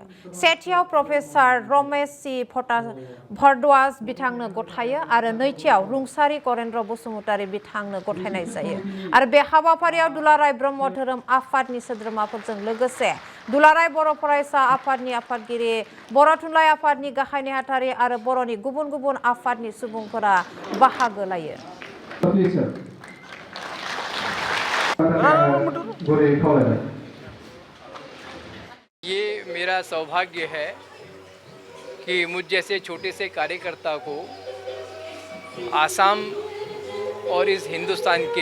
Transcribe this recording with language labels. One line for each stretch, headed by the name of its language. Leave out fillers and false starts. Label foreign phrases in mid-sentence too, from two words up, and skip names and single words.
Bodo: सेथियाव प्रफेसार रमेश सि भरद्वाज बिथांनो गथायो आरो नैथियाव रुंसारि गरेन्द्र बसुमतारी बिथांनो गथायनाय जायो आरो बे हाबाफारियाव दुलाराय ब्रह्म धोरोम आफादनि सोद्रोमाफोरजों लोगोसे दुलाराय बर' फरायसा आफादनि आफादगिरि बर' थुनलाइ आफादनि गाहाय नेहाथारि आरो बर'नि गुबुन गुबुन आफादनि सुबुंफोरा बाहागो लायो।
Hindi: ये मेरा सौभाग्य है कि मुझ जैसे छोटे से कार्यकर्ता को आसाम और इस हिंदुस्तान के